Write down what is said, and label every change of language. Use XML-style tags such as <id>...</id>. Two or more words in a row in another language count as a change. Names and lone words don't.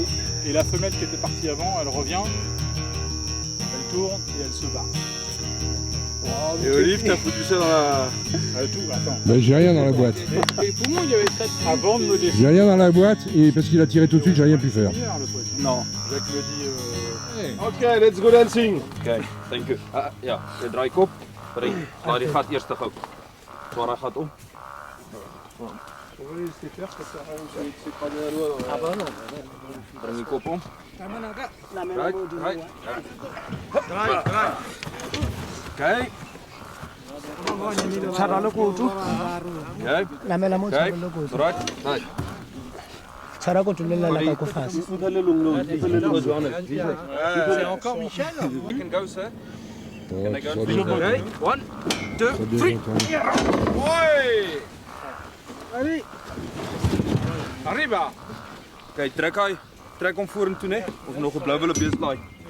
<fr>Et la femelle qui était partie avant, elle revient, elle tourne et elle se barre. Et Olive, t'as foutu ça dans la... Tout, attends. Ben, j'ai rien dans la boîte. Et pour moi il y avait ça. Avant de me décider. J'ai rien dans la boîte et parce qu'il a tiré tout de suite, j'ai rien pu faire. Non. Jacques me dit...</fr> <en>Ok, let's go dancing. Oké, thank you.</en> <nl>Ja, je draait kop. Maar die gaat eerst toch ook. Zwaar gaat om.</nl> <fr>On va les laisser faire, c'est pas de la loi. Ah bah non.</fr> <nl>Breng die kop om. Draai. Kijk. Kijk. Draai. Draai.</nl> <fr>C'est encore Michel.</fr> <en>You can go, sir. Can I go? Okay. 1, 2, 3.</en> <fr>Ouais. Allez. Arriba.</fr> <nl>Kijk, trek hem voor hem toe, hè. Of nog een blauwe beest laai.</nl>